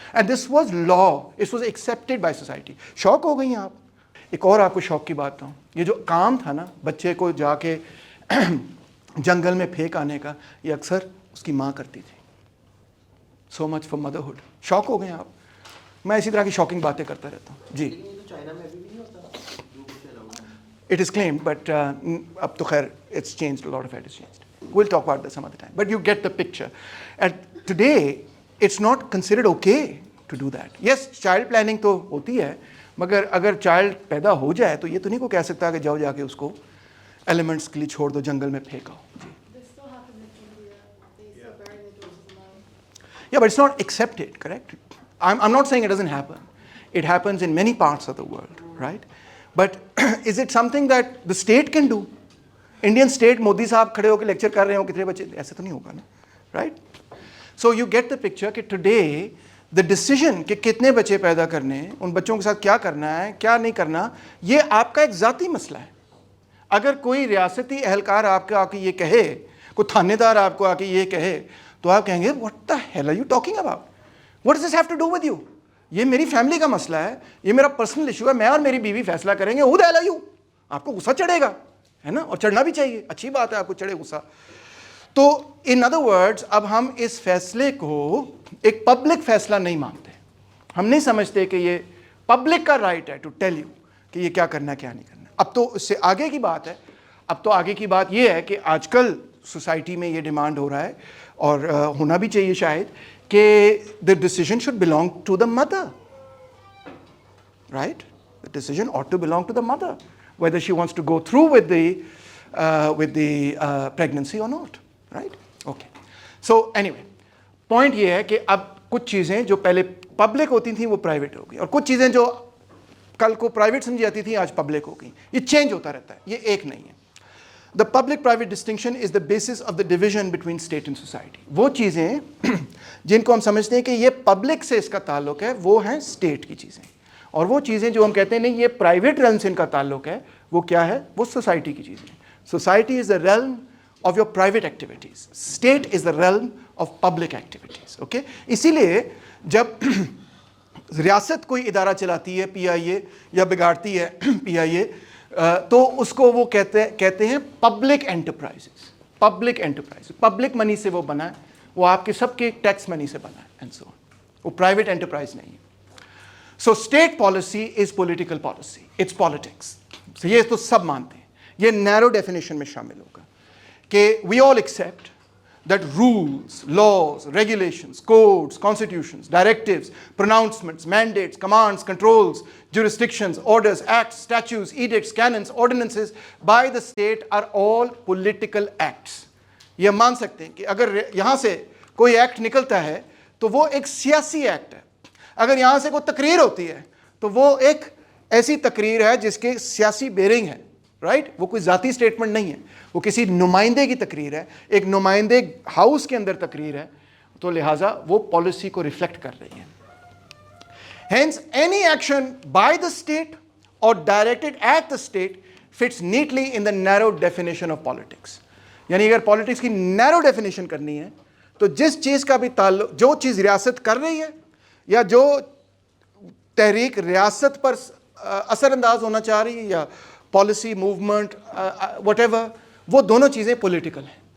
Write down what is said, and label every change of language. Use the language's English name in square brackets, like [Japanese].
[English] And this was law, this was accepted by society. [Urdu] شوق ہو گئی ہیں آپ. ایک اور آپ کو شوق کی بات ہوں, یہ جو کام تھا نا بچے کو جا کے جنگل میں پھینک آنے کا, یہ اکثر اس کی ماں کرتی تھی. [English] So much for motherhood. [Urdu] شوق ہو گئے ہیں آپ. میں اسی طرح کی شاکنگ باتیں کرتا رہتا ہوں. [English] جی it is claimed, but [Urdu] اب تو خیر [English] it's changed, a lot of it has changed. We'll talk about this some other time. But you get the picture. And today it's not considered okay to do that. [Urdu] Yes, child planning تو ہوتی ہے, مگر اگر child پیدا ہو جائے تو یہ تو نہیں کو کہہ سکتا کہ جاؤ جا کے اس کو ایلیمنٹس کے لیے چھوڑ دو, جنگل میں پھینکاؤ. [English] جی yeah, but it's not accepted, correct? I'm not saying it doesn't happen. It happens in many parts of the world, right? But is it something that the state can do? [Urdu] Indian state, Modi صاحب کھڑے ہو کے lecture کر رہے ہوں کتنے بچے, ایسے تو نہیں ہوگا نا, right? [English] So you get the picture [Urdu] کہ [English] today the decision [Urdu] کہ کتنے بچے پیدا کرنے, ان بچوں کے ساتھ کیا کرنا ہے کیا نہیں کرنا, یہ آپ کا ایک ذاتی مسئلہ ہے. اگر کوئی ریاستی اہلکار آپ کو آ کے یہ کہے, کوئی تھانے دار آپ کو آ کے یہ کہے, تو آپ کہیں گے [English] what the hell are you talking about? What does this have to do with you? [Urdu] یہ میری فیملی کا مسئلہ ہے, یہ میرا پرسنل ایشو ہے, میں اور میری بیوی فیصلہ کریں گے. [English] Who the hell are you? [Urdu] آپ کو غصہ چڑھے گا, ہے نا, اور چڑھنا بھی چاہیے, اچھی بات ہے آپ کو چڑھے غصہ. تو [English] in other words [Urdu] اب ہم اس فیصلے کو ایک پبلک فیصلہ نہیں مانتے. ہم نہیں سمجھتے کہ یہ پبلک کا رائٹ ہے [English] to tell you [Urdu] کہ یہ کیا کرنا ہے کیا نہیں کرنا. اب تو اس سے آگے کی بات ہے, اب تو آگے کی بات یہ ہے کہ آج کل سوسائٹی میں یہ ڈیمانڈ ہو رہا ہے, اور ہونا بھی چاہیے شاید, کہ [English] the decision should belong to the mother, right? The decision ought to belong to the mother, whether she wants to go through with the pregnancy or not, right? Okay. [Urdu] So anyway, point یہ ہے کہ اب کچھ چیزیں جو پہلے public ہوتی تھیں وہ پرائیویٹ ہو گئی, اور کچھ چیزیں جو کل کو پرائیویٹ سمجھی جاتی تھیں آج پبلک ہو گئی. یہ چینج ہوتا رہتا ہے, یہ ایک نہیں ہے. [English] The public-private distinction is the basis of the division between state and society. [Urdu] وہ چیزیں جن کو ہم سمجھتے ہیں کہ یہ پبلک سے اس کا تعلق ہے, وہ ہیں اسٹیٹ کی چیزیں, اور وہ چیزیں جو ہم کہتے ہیں نہیں یہ پرائیویٹ ریلم سے ان کا تعلق ہے, وہ کیا ہے؟ وہ سوسائٹی کی چیزیں. [English] Society is the realm of your private activities, state is the realm of public activities. [Urdu] Okay, اسی لیے جب ریاست کوئی ادارہ چلاتی ہے پی آئی اے یا بگاڑتی ہے پی آئی اے, تو اس کو وہ کہتے ہیں public enterprises. Public enterprise public money سے وہ بنا ہے, وہ آپ کے سب کے ٹیکس منی سے بنا ہے, [English] And so on. [Urdu] وہ پرائیویٹ انٹرپرائز نہیں ہے. [English] So state policy is political policy, it's politics. [Urdu] یہ تو سب مانتے ہیں, یہ نیرو ڈیفینیشن میں شامل ہوگا کہ [English] We all accept that rules, laws, regulations, codes, constitutions, directives, pronouncements, mandates, commands, controls, jurisdictions, orders, acts, statutes, edicts, canons, ordinances by the state are all political acts. [Urdu] یہ ہم مان سکتے ہیں کہ اگر یہاں سے کوئی ایکٹ نکلتا ہے تو وہ ایک سیاسی ایکٹ ہے. اگر یہاں سے کوئی تقریر ہوتی ہے تو وہ ایک ایسی تقریر ہے جس کے سیاسی بیرنگ ہے, رائٹ؟ وہ کوئی ذاتی سٹیٹمنٹ نہیں ہے, وہ کسی نمائندے کی تقریر ہے, ایک نمائندے ہاؤس کے اندر تقریر ہے, تو لہٰذا وہ پالیسی کو ریفلیکٹ کر رہی ہے. [English] Hence, any action by the state or directed at the state fits neatly in the narrow definition of politics. [Urdu] یعنی اگر پالیٹکس کی نیرو ڈیفینیشن کرنی ہے تو جس چیز کا بھی تعلق, جو چیز ریاست کر رہی ہے یا جو تحریک ریاست پر اثر انداز ہونا چاہ رہی ہے یا پالیسی موومنٹ وٹ ایور, وہ دونوں چیزیں پولیٹیکل ہیں.